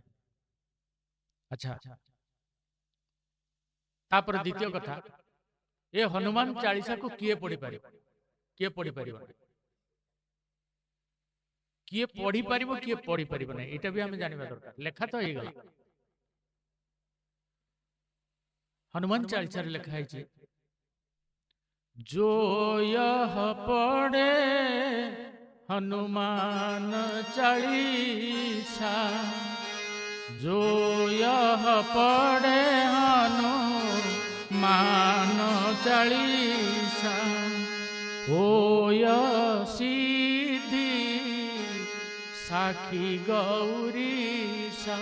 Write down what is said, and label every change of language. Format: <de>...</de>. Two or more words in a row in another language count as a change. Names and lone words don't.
<or>ଆଚ୍ଛା, ତାପରେ ଦ୍ୱିତୀୟ କଥା, ଏ ହନୁମାନ ଚାଳିଶାକୁ କିଏ ପଢିପାରିବ, କିଏ ପଢିପାରିବ, କିଏ ପଢିପାରିବ, କିଏ ପଢିପାରିବ ନାହିଁ, ଏଇଟା ବି ଆମେ ଜାଣିବା ଦରକାର। ଲେଖା ତ ହେଇଗଲା,</or> <hi>हनुमान चालीसा लिखा है, जो यह पढ़े हनुमान चालीसा, जो यह पढ़े हनुमान चालीसा, होय सिद्धि साखी गौरीसा।</hi>